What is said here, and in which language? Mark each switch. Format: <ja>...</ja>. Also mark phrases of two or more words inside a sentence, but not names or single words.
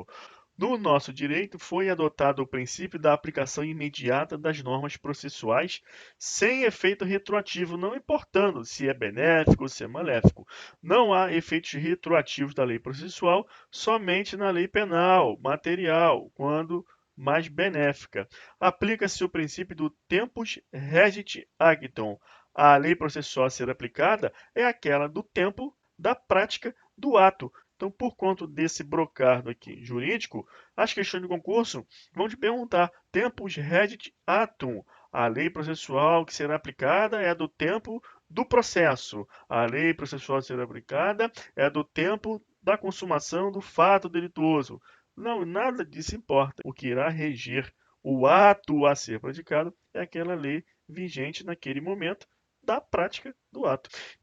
<pt>No nosso direito, foi adotado o princípio da aplicação imediata das normas processuais sem efeito retroativo, não importando se é benéfico ou se é maléfico. Não há efeitos retroativos da lei processual somente na lei penal, material, quando mais benéfica. Aplica-se o princípio do</pt> <la>tempus regit actum.</la> <pt>A lei processual a ser aplicada é aquela do tempo da prática do ato. Então, por conta desse brocardo aqui jurídico, as questões de concurso vão te perguntar</pt> <la>tempus regit actum.</la> <pt>A lei processual que será aplicada é a do tempo do processo. A lei processual a ser aplicada é a do tempo da consumação do fato delituoso. Não, nada disso importa. O que irá reger o ato a ser praticado é aquela lei vigente naquele momento da prática do ato.</pt>